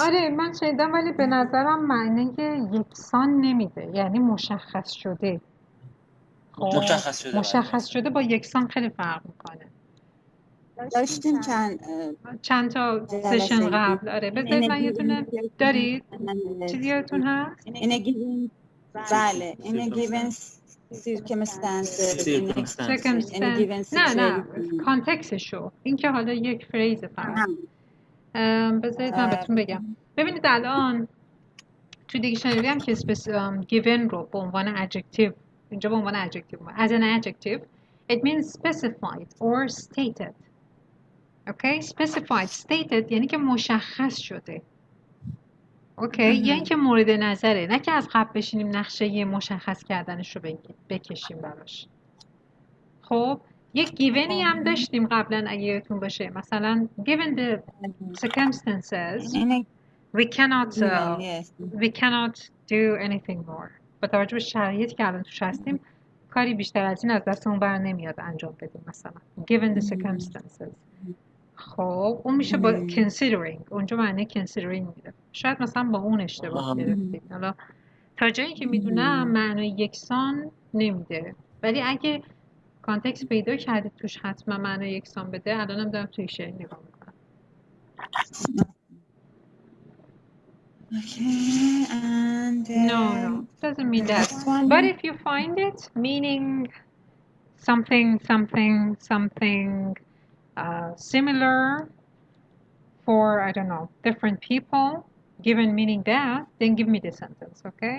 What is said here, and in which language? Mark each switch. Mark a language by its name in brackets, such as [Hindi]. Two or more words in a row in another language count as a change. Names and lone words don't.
[Persian] آره من شنیدم ولی به نظرم معنی یکسان نمیده یعنی مشخص شده مشخص شده با یکسان خیلی فرق میکنه داشتیم چند تا سشن قبل آره بذارید من یه دونه دارید چیزی یادتون هست بله این [English] given circumstances [Persian] نه کانتکستشو این که حالا یک فریز فقط بذارید من بهتون بگم ببینید الان تو دیکشنری هم که given رو به عنوان adjective اینجا به عنوان [English] adjective as an adjective it means specified or stated okay specified stated [Persian] یعنی که مشخص شده اوکی یعنی که مورد نظره نه که از قبل بشینیم نقشه مشخص کردنش رو بکشیم براش خب یک گیونی هم داشتیم قبلا اگه یادتون باشه، مثلا [English] given the circumstances we cannot do anything more. [Persian] با توجه به شرایطی که الان توش هستیم کاری بیشتر از این از دستمون بر نمیاد انجام بدیم. [English] مثلا given the circumstances. [Persian] خب اون میشه با considering، اونجا معنی considering میده. شاید مثلا با اون اشتباه گرفتیم. حالا تا جایی که میدونم معنی یکسان نمیده، ولی اگه کانتکست پیدا کردید توش حتما معنی یکسان بده. الانم دارم توی شعر نگاه میکنم. [English] Okay, and No, doesn't mean that. But if you find it meaning something similar for, I don't know, different people, given meaning that, then give me the sentence, okay?